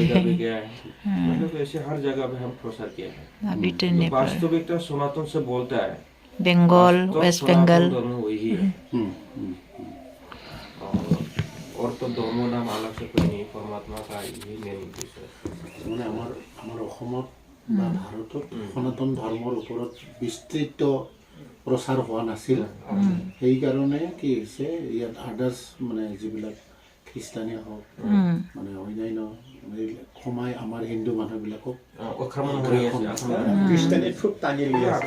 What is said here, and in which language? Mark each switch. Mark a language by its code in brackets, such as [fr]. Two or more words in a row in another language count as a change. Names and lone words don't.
[hi] गया है, मतलब ऐसे हर जगह पे हम प्रसार किया है। तो वास्तविकता सनातन से बोलता है, बंगाल, वेस्ट बंगाल वही है। और तो धर्म नाम अलग से कोई नहीं, परमात्मा का यही मेन उद्देश्य है। [as] মানে আমাৰ অসমত বা ভাৰতত সনাতন ধৰ্মৰ ওপৰত বিস্তৃত প্ৰচাৰ হোৱা নাছিল। সেইকাৰণে কি হৈছে, ইয়াত আদাৰ্ছ মানে যিবিলাক খ্ৰীষ্টানেই হওক, মানে অন্যান্য সমাই আমাৰ হিন্দু মানুহবিলাকক খ্ৰীষ্টানে খুব টানি লৈ আছে।